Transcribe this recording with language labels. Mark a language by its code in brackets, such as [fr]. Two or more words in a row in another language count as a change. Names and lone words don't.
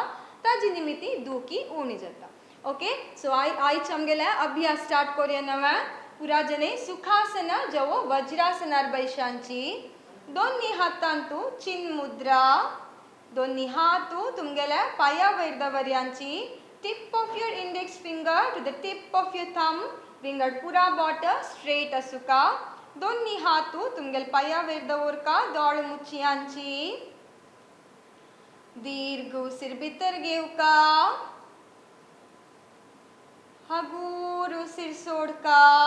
[kok] ताजी निमित्ती दुखी उणी जाता. [en] okay so [kok] आयज आमगेल्या अभ्यास स्टार्ट करूया नवा. पुरा जने सुखासन जवो वज्रासनार बैशांची दोन्ही हातांतू चिन मुद्रा दोन्ही हातू तुमगेल्या पाया वयर दवर्यांची. [en] tip of your index finger to the tip of your thumb [kok] विंगड पुरा [en] but straight असुका. [kok] दोन्ही हातू तुमगेल पाया वयर दवरका दोळ मुच्छयांची. दीर्घ उसीर भितर घेवका हगूर उसीर सोडका.